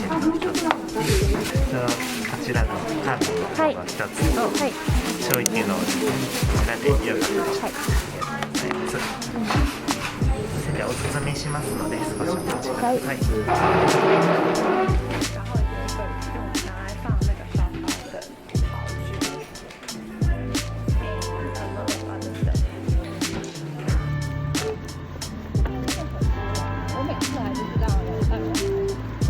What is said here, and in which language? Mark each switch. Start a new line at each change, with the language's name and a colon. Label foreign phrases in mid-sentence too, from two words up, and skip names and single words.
Japanese: セット一つ。こちらのカードの方が一つと、醤油のこちらでよかったです。ありがとうございます。それではお包みしますので少しお待ちください。
Chinese: 然后有一个用拿来放那个烧烤的陶具，我每次来就知道了，